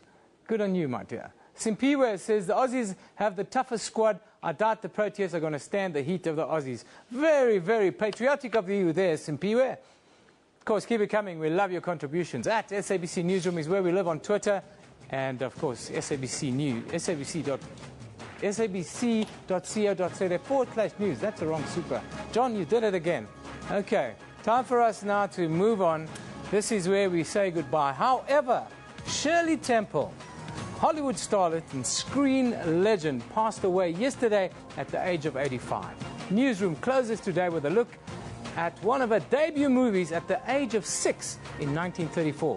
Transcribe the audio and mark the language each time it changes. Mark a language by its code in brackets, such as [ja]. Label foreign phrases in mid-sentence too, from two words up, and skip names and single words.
[en] Good on you, my dear. Simpiwe says the Aussies have the toughest squad. I doubt the Proteas are going to stand the heat of the Aussies. Very, very patriotic of you there, Simpiwe. Of course, keep it coming. We love your contributions. At SABC Newsroom is where we live on Twitter. And, of course, SABC News, sabc.co.za/news. That's the wrong super. John, you did it again. Okay, time for us now to move on This is where we say goodbye. However, Shirley Temple, Hollywood starlet and screen legend, passed away yesterday at the age of 85. Newsroom closes today with a look at one of her debut movies at the age of 6 in 1934.